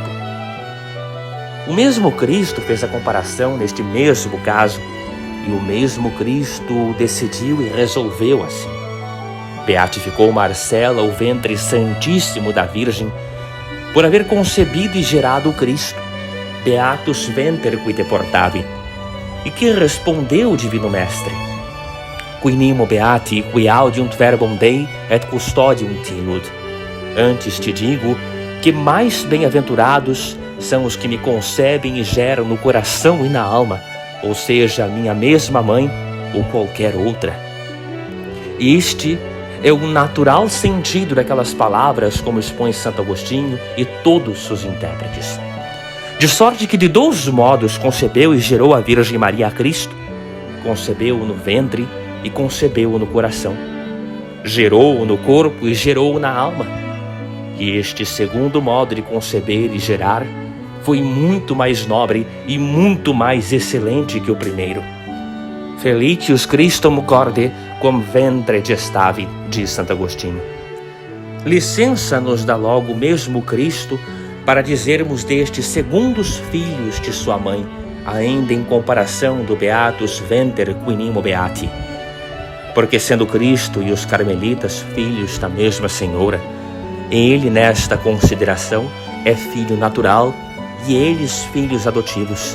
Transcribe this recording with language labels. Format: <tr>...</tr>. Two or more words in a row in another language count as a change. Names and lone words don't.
<pt>O mesmo Cristo fez a comparação neste mesmo caso, e o mesmo Cristo decidiu e resolveu assim. Beatificou Marcela, o ventre santíssimo da Virgem, por haver concebido e gerado o Cristo,</pt> <la>beatus venter qui te portavi.</la> <pt>E que respondeu o Divino Mestre?</pt> <la>Qui nimo beati, qui audiunt verbum Dei, et custodium tinud.</la> <pt>Antes te digo que mais bem-aventurados são os que me concebem e geram no coração e na alma, ou seja, a minha mesma mãe ou qualquer outra. Este é o natural sentido daquelas palavras, como expõe Santo Agostinho e todos os intérpretes. De sorte que de 2 modos concebeu e gerou a Virgem Maria a Cristo. Concebeu-o no ventre e concebeu-o no coração. Gerou-o no corpo e gerou-o na alma. E este segundo modo de conceber e gerar foi muito mais nobre e muito mais excelente que o primeiro.</pt> <la>Felicius Christum corde cum ventre gestavi, diz Santo Agostinho.</la> <pt>Licença nos dá logo mesmo Cristo para dizermos destes segundos filhos de sua mãe, ainda em comparação do</pt> <la>Beatus Venter Quinimo Beati.</la> <pt>Porque sendo Cristo e os carmelitas filhos da mesma Senhora, ele nesta consideração é filho natural e eles filhos adotivos.</pt>